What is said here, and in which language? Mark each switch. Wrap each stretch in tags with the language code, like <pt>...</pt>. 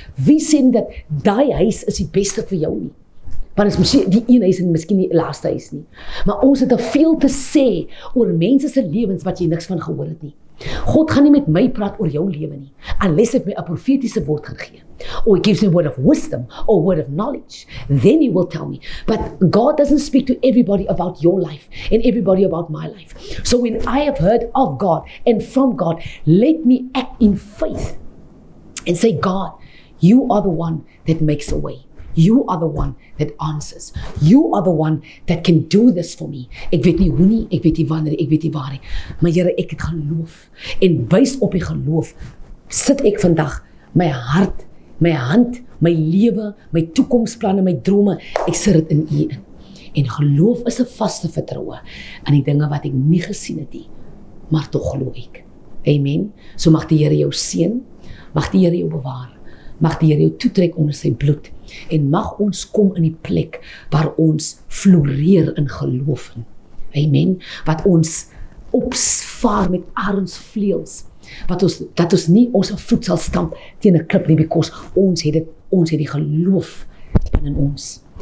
<af>Wie sê nie dat daai huis is die beste vir jou nie? Want is miskien die een huis en miskien die laaste huis nie. Maar ons het te veel te sê oor mense se lewens wat jy niks van gehoor het nie. God gaan nie met my praat oor jou lewe nie, unless hy my 'n profetiese woord gaan gee.</af> <en>Or he gives me a word of wisdom or a word of knowledge. Then he will tell me. But God doesn't speak to everybody about your life and everybody about my life. So when I have heard of God and from God, let me act in faith and say, God, you are the one that makes a way. You are the one that answers. You are the one that can do this for me.</en> <af>Ek weet nie hoe nie, ek weet nie wanneer, ek weet nie waar nie. Maar Here, ek het geloof. En bys op die geloof sit ek vandag my hart, my hand, my lewe, my toekomsplanne, my drome, ek sit dit in U in. En geloof is 'n vaste vertroue aan die dinge wat ek nie gesien het nie, maar tog glo ek. Amen. So mag die Here jou seën, mag die Here jou bewaar, mag die Here jou toetrek onder sy bloed en mag ons kom in die plek waar ons floreer in geloof. Amen. Wat ons opvaar met arensvleuels. Dat ons nie ons voet sal stamp teen 'n klip nie, because ons het die geloof in ons.</af>